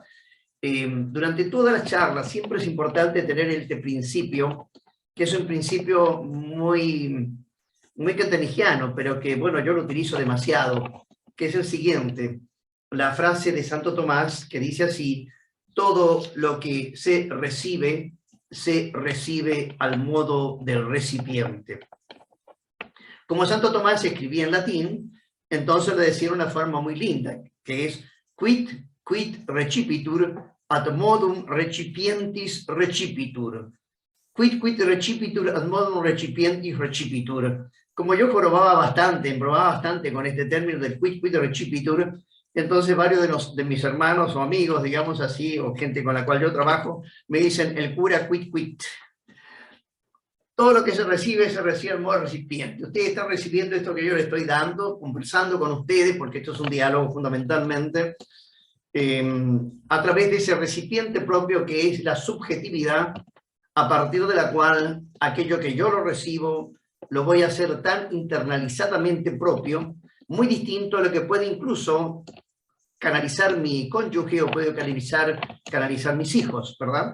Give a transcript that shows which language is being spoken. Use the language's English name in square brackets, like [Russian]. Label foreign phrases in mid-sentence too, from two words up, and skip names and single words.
[Spanish] Durante todas las charlas siempre es importante tener este principio, que es un principio muy kentenichiano, pero que, bueno, yo lo utilizo demasiado, que es el siguiente, la frase de Santo Tomás, que dice así: todo lo que se recibe al modo del recipiente. Como Santo Tomás escribía en latín, entonces le decía una forma muy linda, que es [Latin] quid recipitur ad modum recipientis recipitur. Quid recipitur ad modum recipientis recipitur. [Spanish] Como yo probaba bastante con este término del [Latin] quid recipitur, [Spanish] entonces varios de mis hermanos o amigos, digamos así, o gente con la cual yo trabajo, me dicen el cura quid. Todo lo que se recibe al modo recipiente. Ustedes están recibiendo esto que yo les estoy dando, conversando con ustedes, porque esto es un diálogo fundamentalmente, a través de ese recipiente propio que es la subjetividad, a partir de la cual aquello que yo lo recibo lo voy a hacer tan internalizadamente propio, muy distinto a lo que puede incluso canalizar mi cónyuge o puede canalizar mis hijos, ¿verdad?